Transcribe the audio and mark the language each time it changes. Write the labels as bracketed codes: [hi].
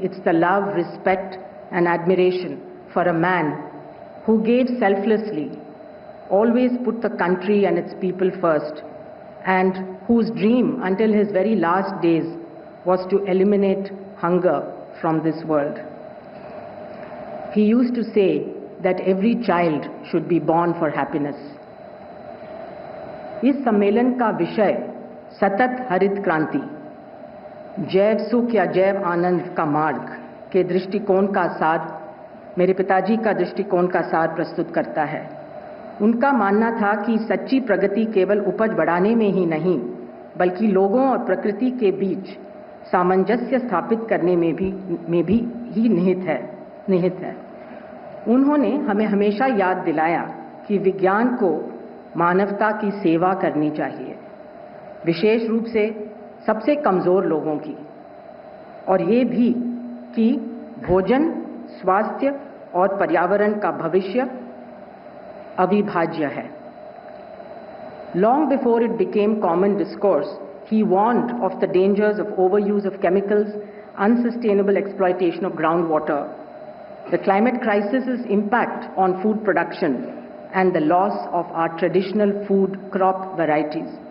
[en] It's the love, respect, and admiration for a man who gave selflessly, always put the country and its people first, and whose dream until his very last days was to eliminate hunger from this world. He used to say that every child should be born for happiness. [hi] इस सम्मेलन का विषय सतत हरित क्रांति, जैव सुख या जैव आनंद का मार्ग के दृष्टिकोण का सार, मेरे पिताजी का दृष्टिकोण का सार प्रस्तुत करता है। उनका मानना था कि सच्ची प्रगति केवल उपज बढ़ाने में ही नहीं, बल्कि लोगों और प्रकृति के बीच सामंजस्य स्थापित करने में भी निहित है। उन्होंने हमें हमेशा याद दिलाया कि विज्ञान को मानवता की सेवा करनी चाहिए, विशेष रूप से सबसे कमजोर लोगों की, और ये भी कि भोजन, स्वास्थ्य और पर्यावरण का भविष्य अविभाज्य है। [en] Long before it became common discourse, he warned of the dangers of overuse of chemicals, unsustainable exploitation of groundwater, the climate crisis's impact on food production, and the loss of our traditional food crop varieties.